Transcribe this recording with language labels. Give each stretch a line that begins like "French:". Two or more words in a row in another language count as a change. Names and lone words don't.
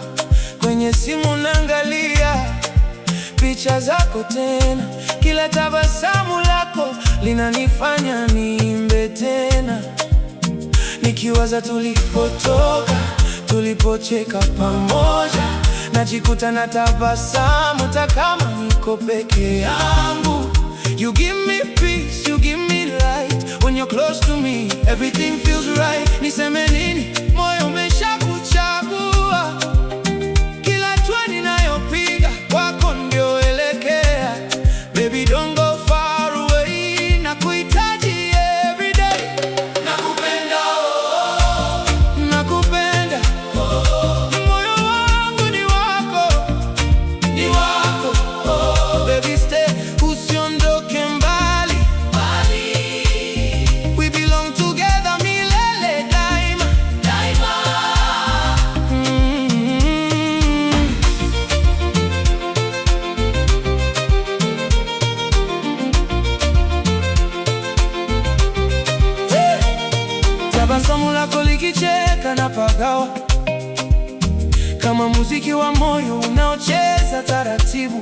Swahili: Kwenye simu naangalia picha zako tena, kila tabasamu lako linanifanya niimbe tena. Nikiwaza tulipotoka, tulipocheka pamoja, najikuta na tabasamu hata kama niko peke yangu.
English: You give me peace, you give me light. When you're close to me, everything feels right.
Swahili: Niseme nini, moyo umeshakuchagua. Kila hatua ninayopiga, kwako ndio elekea.
English: Baby don't go far away, nakuhitaji every day.
Swahili: Nakupenda, oh, nakupenda, oh. Moyo wangu ni wako, ni wako, oh.
English: Baby stay,
Swahili: usiondoke mbali, mbali.
English: We belong together
Swahili: milele daima, daima. Tabasamu lako likicheka na pagawa, kama muziki wa moyo unaocheza taratibu.